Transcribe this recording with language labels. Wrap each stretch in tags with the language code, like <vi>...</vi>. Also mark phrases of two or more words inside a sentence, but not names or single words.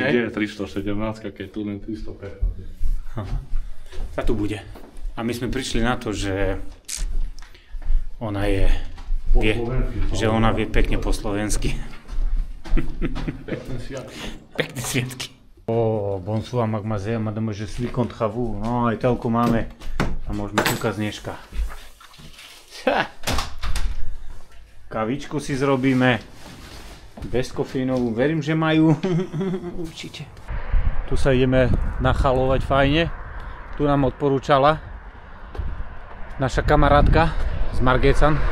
<sk>Kde je 317, keď tu len 305. Tá tu bude. A my sme prišli na to, že ona vie pekne po slovensky. Pekné sviatky.</sk> <fr>Bonsoir, mademoiselle, madame, je suis contre vous.</fr> <sk>No, aj telku máme. A môžeme kúkať z dneška. Kavičku si zrobíme. Bezkofínovú. Verím, že majú. Určite. Tu sa ideme nachalovať fajne. Tu nám odporúčala naša kamarátka z Margecan.</sk>